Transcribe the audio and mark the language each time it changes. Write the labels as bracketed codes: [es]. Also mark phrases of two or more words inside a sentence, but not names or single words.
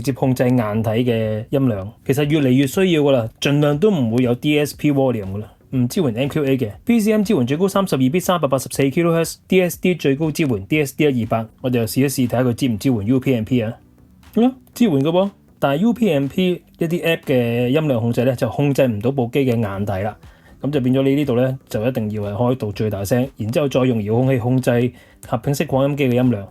[yue] 接控制硬體嘅音量，其實越嚟越需要噶啦，盡量都唔會有 [en] DSP volume [yue] 噶啦，唔支援 MQA 嘅。PCM 支援最高 32bit 384 kHz，DSD 最高支援 DSD128，我哋就試一試睇下佢支唔支援 UPnP 啊。支援噶噃，但係 UPnP 一啲 app 嘅音量控制咧就控制唔到部機嘅硬體啦。咁就變咗你呢度咧，就一定要係開到最大聲，然之後再用遙控器控制合屏式擴音機嘅音量。